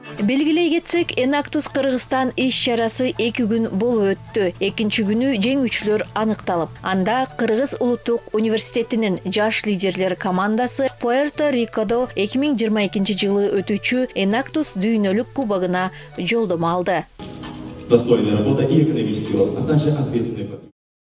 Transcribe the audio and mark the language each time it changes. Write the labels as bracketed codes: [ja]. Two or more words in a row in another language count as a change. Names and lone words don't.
[ky] Белгилей кетсек, Enactus Кыргызстан иш-чарасы 2 күн болуп өттү. Экинчи күнү жеңүүчүлөр аныкталып, анда Кыргыз улуттук университетинин жаш лидерлер командасы Пуэрто-Рикодо 2022 жылы өтүүчү Enactus дүйнөлүк кубогуна жолдомо алды. [ru] Достойная работа и экономический рост, а также ответственный